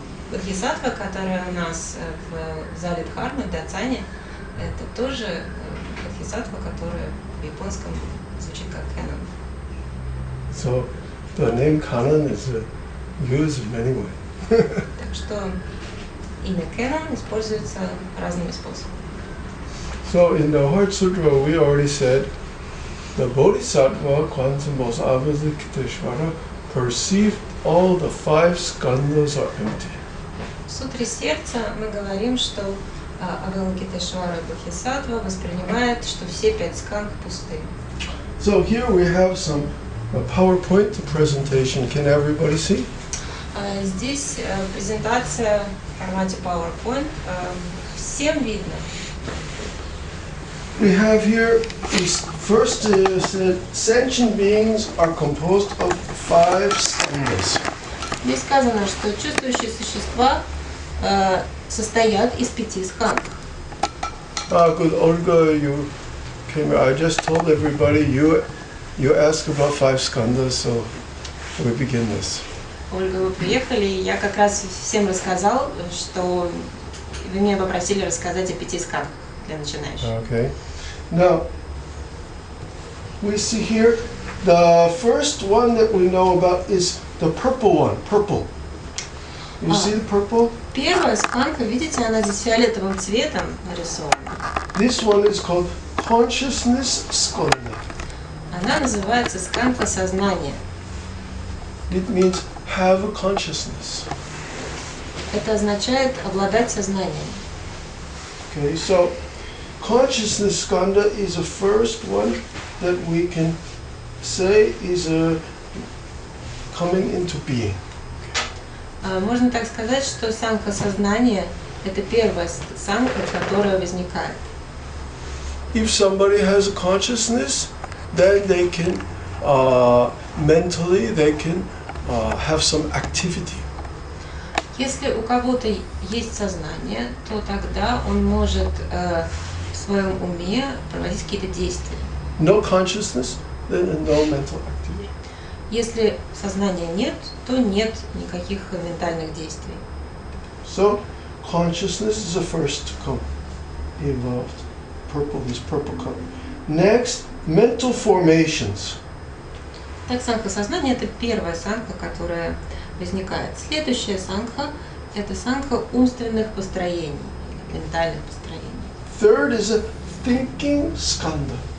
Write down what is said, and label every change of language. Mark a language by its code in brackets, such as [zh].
[ru] Бодхисаттва, которая у нас в зале Дхармы, в Датсане, это тоже бодхисаттва, которая в японском звучит как Canon. [en] So the name Canon is used in many ways. [ru] Так что имя Canon используется разными способами. [en] So in the Heart Sutra we already said the Bodhisattva Kwanzaa Bosal Avalokiteshvara perceived all the 5 skandhas are empty. [ru] В Сутре Сердца мы говорим, что Авалокитешвара Бодхисаттва воспринимает, что все 5 скандх пусты. [en] So here we have some PowerPoint presentation. Can everybody see? [ru] Здесь презентация в формате PowerPoint. Всем видно. [en] We have here is first that sentient beings are composed of 5 skandhas. [ru] Здесь сказано, что чувствующие существа состоят из 5 скандх. [en] Good, Olga, you came here. I just told everybody you asked about 5 skandhas, so we begin this. [ru] Ольга, вы приехали, и я как раз всем рассказал, что вы меня попросили рассказать о 5 скандхах для начинающих. [en] Okay. Now, we see here the first one that we know about is the purple one, purple. You see the purple? [ru] Первая скандха, видите, она здесь фиолетовым цветом нарисована. [en] This one is called consciousness skandha. [ru] Она называется скандха сознания. [en] It means have a consciousness. [ru] Это означает обладать сознанием. [en] Okay, so consciousness skandha is the first one that we can say is coming into being. [ru] Можно так сказать, что сангха сознания – это первая сангха, которая возникает. [en] If somebody has a consciousness, then they can mentally they can have some activity. [ru] Если у кого-то есть сознание, то тогда он может в своем уме проводить какие-то действия. [en] No consciousness, then no mental activity. [ru] Если сознания нет, то нет никаких ментальных действий. [en] So consciousness is the first to come involved. Purple, this purple color. Next, mental formations. [ru] Так, сангха сознания – это первая сангха, которая возникает. Следующая сангха – это сангха умственных построений, ментальных построений. [en] Third is a thinking skandha.